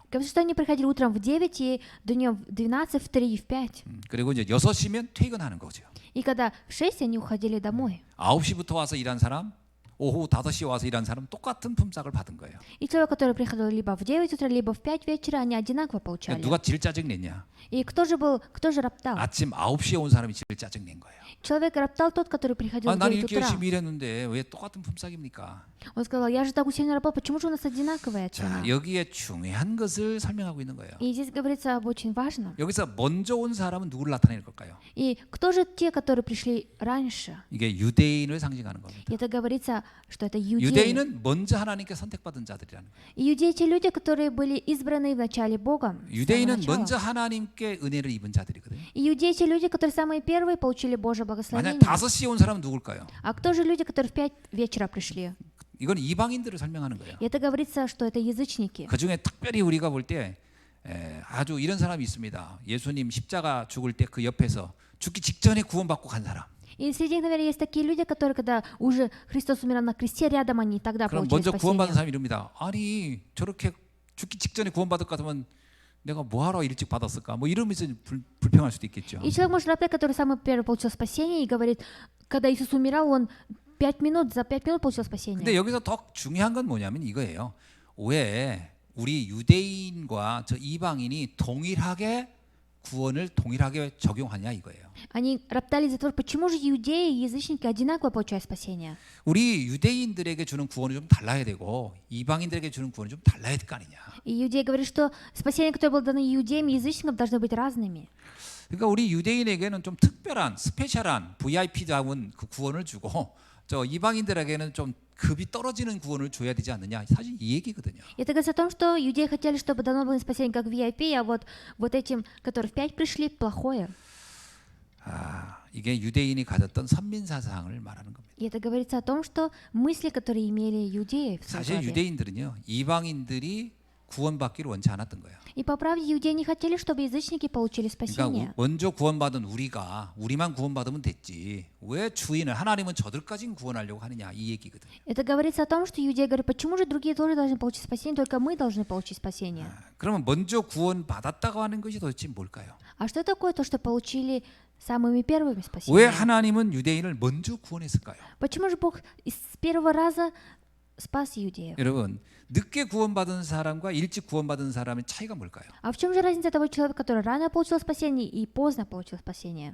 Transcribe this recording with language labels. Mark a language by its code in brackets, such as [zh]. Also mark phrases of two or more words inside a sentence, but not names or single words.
[ru] Говорят, что они приходили утром в 9 и днем в 12, в 3, в 5. [ko] 그리고 이제 6시면 퇴근하는 거죠. [ru] И когда в 6 они уходили домой. [ko] 9시부터 와서 일한 사람, 오후 5시에 와서 일한 사람 똑같은 품삯을 받은 거예요. [ru] И человек, который приходил либо в 9 утра, либо в 5 вечера, они одинаково получали. [ko] 누가 제일 짜증 냈냐? [ru] И кто же роптал? [ko] 아침 9시에 온 사람이 제일 짜증 낸 거예요. [ru] Человек роптал тот, который приходил [ko] 아, [ru] в [ko] 난 [ru] 9 [ko] 이렇게 [ru] утра. [ko] 열심히 일했는데 왜 똑같은 품삯입니까? [ru] Он сказал, я же так усиленно работал, почему же у нас одинаковая цена? [ko] 자, 여기에 중요한 것을 설명하고 있는 거예요. [ru] И здесь говорится об очень важном. [ko] 여기서 먼저 온 사람은 누구를 나타낼 걸까요? [ru] И кто же те, которые пришли раньше? [ko] 이게 유대인을 상징하는 겁니다. [ru] И это говорится, что это иудеи. [ko] 유대인은 먼저 하나님께 선택받은 자들이라는 거예요. [ru] Иудеи те люди, которые были избраны вначале Богом. с самого [ko] 유대인은 [ru] начала. [ko] 먼저 하나님께 은혜를 입은 자들이거든요. [ru] Иудеи те люди, которые самые первые получили Божье [ko] 만약 [ru] благословение. [ko] 5시에 온 사람은 누굴까요? [ru] А кто же люди, которые в 5 вечера пришли? [ko] 이건 이방인들을 설명하는 거예요. [ru] И это говорится, что это язычники. [ko] 그 중에 특별히 우리가 볼 때 아주 이런 사람이 있습니다. 예수님 십자가 죽을 때 그 옆에서 죽기 직전에 구원받고 간 사람. [ru] И среди них, наверное, есть такие люди, которые, когда уже Христос умирал на кресте, рядом они тогда [ko] 그럼 [ru] получили [ko] 먼저 구원받은 [ru] спасение. [ko] 사람이 이럽니다. 아니 저렇게 죽기 직전에 구원받을 것 같으면 내가 뭐하러 일찍 받았을까? 뭐 이러면서 불평할 수도 있겠죠. [ru] И человек может роптать, который самый первый получил спасение, и говорит, когда Иисус умирал, он 5 минут, за 5 минут получил [ko] 근데 [ru] спасение. [ko] 여기서 더 중요한 건 뭐냐면 이거예요. 왜 우리 유대인과 저 이방인이 동일하게 구원을 동일하게 적용하냐 이거예요. [ru] Они роптали из-за того, почему же иудеи и язычники одинаково получают спасение. [ko] 우리 유대인들에게 주는 구원이 좀 달라야 되고 이방인들에게 주는 구원이 좀 달라야 될 거 아니냐. [ru] И иудеи говорят, что спасение, которое было дано иудеям и язычникам, должно быть разными. [ko] 그러니까 우리 유대인에게는 좀 특별한 스페셜한 VIP다운 그 구원을 주고 저 이방인들에게는 좀 급이 떨어지는 구원을 줘야 되지 않느냐. 사실 이 얘기거든요. [ru] Это говорится о том, что иудеи хотели, чтобы дано было спасение как VIP, а вот этим, которые в 5 пришли, плохое. [ko] 아, 이게 유대인이 가졌던 선민 사상을 말하는 겁니다. [ru] И это говорится о том, что мысли, которые имели иудеи в своей [ko] 사실 [ru] голове. [ko] 유대인들은요 이방인들이 구원받기를 원치 않았던 거예요. [ru] И по правде иудеи не хотели, чтобы язычники получили [ko] 그러니까 [ru] спасение. [ko] 먼저 구원받은 우리만 구원받으면 됐지. 왜 주인을 하나님은 저들까지 구원하려고 하느냐 이 얘기거든요. [ru] Это говорится о том, что иудеи говорят, почему же другие тоже должны получить спасение, только мы должны получить спасение. [ko] 그러면 먼저 구원받았다고 하는 것이 도대체 뭘까요? [ru] А что такое то, что получили самыми первыми [ko] 왜 [ru] спасения? [ko] 하나님은 유대인을 먼저 구원했을까요? [ru] Почему же Бог с первого раза спас иудеев? [ko] 여러분 늦게 구원받은 사람과 일찍 구원받은 사람의 차이가 뭘까요? [ru] А в чем же разница того человека, который рано получил спасение и поздно получил спасение?